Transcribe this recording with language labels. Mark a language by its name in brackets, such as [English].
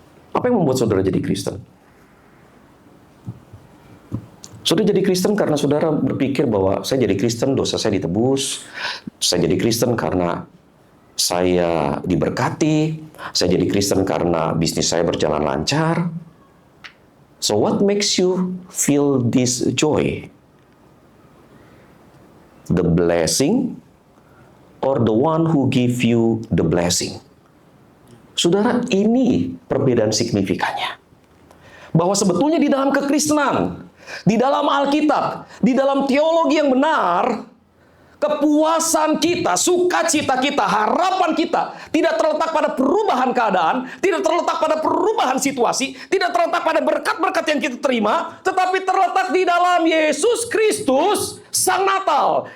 [Indonesian] Apa yang membuat saudara jadi Kristen? Saudara jadi Kristen karena saudara berpikir bahwa saya jadi Kristen, dosa saya ditebus. Saya jadi Kristen karena saya diberkati. Saya jadi Kristen karena bisnis saya berjalan lancar. [English] So what makes you feel this joy? The blessing or the one who give you the blessing? [Indonesian] Saudara, ini perbedaan signifikannya. Bahwa sebetulnya di dalam kekristenan, di dalam Alkitab, di dalam teologi yang benar, kepuasan kita, sukacita kita, harapan kita tidak terletak pada perubahan keadaan, tidak terletak pada perubahan situasi, tidak terletak pada berkat-berkat yang kita terima, tetapi terletak di dalam Yesus Kristus, Sang Natal.